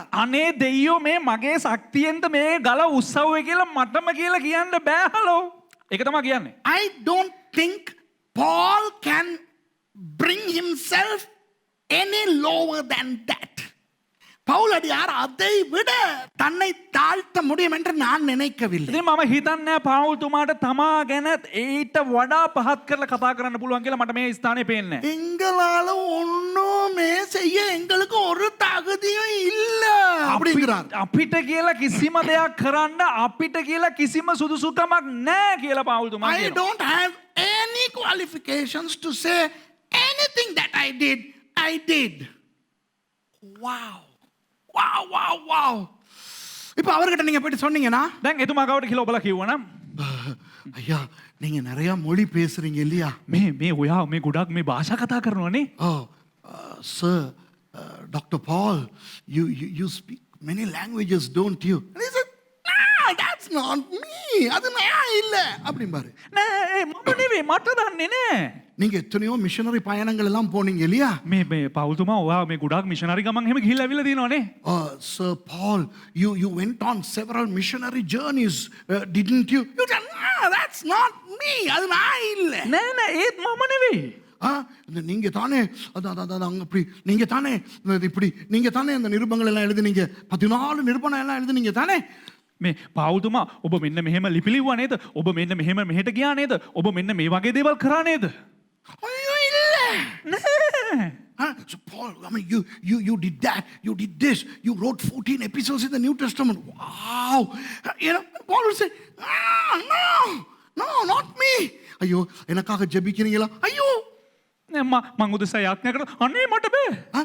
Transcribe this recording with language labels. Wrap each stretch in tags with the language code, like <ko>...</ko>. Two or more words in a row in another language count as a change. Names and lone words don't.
<si>අනේ දෙයියෝ මේ මගේ ශක්තියෙන්ද මේ ගල උස්සවුවේ කියලා මටම කියලා කියන්න බෑහලෝ. ඒක තමයි කියන්නේ.</si> <en>I don't think Paul can bring himself any lower than that.</en> <ta>பவுலடியார் அதை விட தன்னை தாழ்த்த முடியும் என்று நான் நினைக்கவில்லை.</ta> <si>ඉතින් මම හිතන්නේ පවුල්තුමාට තමා ගැන ඊට වඩා පහත් කරලා කතා කරන්න පුළුවන් කියලා මට මේ ස්ථානේ පේන්නේ.</si> <ta>எங்களால ஒண்ணுமே செய்ய எங்களுக்கு ஒரு தகுதியும் இல்ல அப்படிங்கிறார்.</ta> <si>අපිට කියලා කිසිම දෙයක් කරන්න අපිට කියලා කිසිම සුදුසුකමක් නැහැ කියලා පවුල්තුමා</si> <en>I</en> <si>කියනවා.</si> <en>don't have any qualifications to say anything that I did. Wow. Wow, wow, wow.</en> <ta>இப்போ அவர்கிட்ட நீங்க போயிட்டு சொன்னீங்கன்னா</ta> <si>දැන් එතුමා කවට කියලා ඔබලා කිව්වනම්</si> <ta>ஐயா நீங்க நிறைய மொழி பேசுறீங்க இல்லையா</ta> <si>මේ ඔයා මේ ගොඩක් මේ භාෂා කතා කරනවනේ.</si> <en>Oh, sir, Dr. Paul, you speak many languages, don't you? And he said, no, that's not me.</en> <ta>அது நான் இல்ல அப்படிம்பாரு.</ta> <si>නෑ මම නෙවෙයි මට දන්නේ නෑ.</si> <ta>நீங்க எத்தனையோ மிஷனரி பயணங்கள் எல்லாம் போனீங்க இல்லையா</ta> <si>මේ පවුල්තුමා ඔයා මේ ගොඩක් මිෂනරි ගමන් එහෙම ගිහිල්ලා ඇවිල්ලා තියෙනවනේ.</si> <en>Sir Paul, you went on several missionary journeys, didn't you? You said, no, that's not me.</en> <ta>அது நான் இல்ல.</ta> <si>නෑ ඒත් මම නෙවෙයි.</si> <ta>நீங்க தானே அங்க இப்படி நீங்க தானே இப்படி நீங்க தானே அந்த நிருபங்கள் எல்லாம் எழுதுனீங்க 14 நிருபங்கள் எல்லாம் எழுதுனீங்க தானே</ta> <si>මේ පවුල්තුමා ඔබ මෙන්න මෙහෙම ලිපි ලිව්වා නේද? ඔබ මෙන්න මෙහෙම මෙහෙට ගියා නේද? ඔබ මෙන්න මේ වගේ දේවල් කරා නේද?</si> <ta>ஐயோ இல்ல</ta> <si>නෑ.</si> <en>So Paul, I mean, you did that, you did this, you wrote 14 epistles in the New Testament. Wow. You know, Paul would say, no, not me.</en> <ta>ஐயோ எனக்காக ஜெபிக்கிறீங்களா ஐயோ</ta> <si>මං උදෙසා යාඥා කරා අනේ මට බෑ.</si>